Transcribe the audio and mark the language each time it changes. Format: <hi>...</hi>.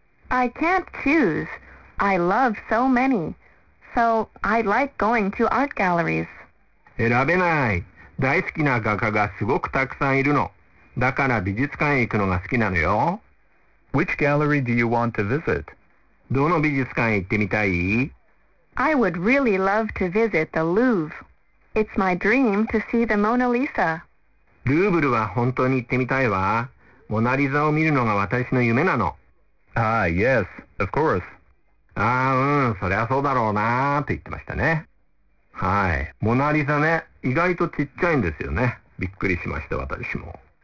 <en>I can't choose. I love so many. So, I like going to art galleries.</en> <ja>選べない。大好きな画家がすごくたくさんいるの。だから美術館へ行くのが好きなのよ。</ja> <en>Which gallery do you want to visit?</en> <ja>どの美術館へ行ってみたい?</ja> <en>I would really love to visit the Louvre. It's my dream to see the Mona Lisa.</en> <ja>ルーブルは本当に行ってみたいわ。モナリザを見るのが私の夢なの。</ja> <en>Ah, yes, of course.</en> <ja>ああ、うん、そりゃそうだろうなーって言ってましたね。はい。モナリザね、意外とちっちゃいんですよね。びっくりしました、私も。</ja>